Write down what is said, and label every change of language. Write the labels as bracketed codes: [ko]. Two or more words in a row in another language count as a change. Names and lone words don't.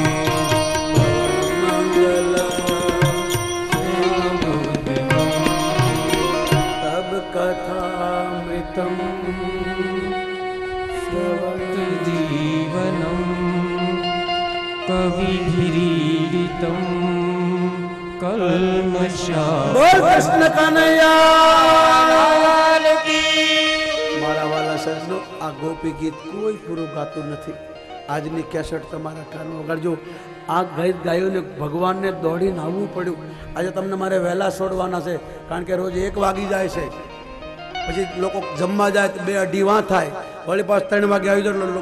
[sa] तब कथामृतम जीवनम कविभिरीडितम कल्मषा [hi] बोल कृष्ण कन्हैया की [gu] મારા વાલા સજ્જનો આ ગોપી ગીત કોઈ પૂરું ગાતું નથી. આજની કેસેટ તમારા કાનો વગાડજો. આ ગીત ગાયોને ભગવાનને દોડીને આવવું પડ્યું. આજે તમને મારે વહેલા છોડવાના છે, કારણ કે રોજ 1 વાગી જાય છે, પછી લોકો જમવા જાય તો 2-2:30 વાં થાય, વળી પાછ 3 વાગે આવી જાય.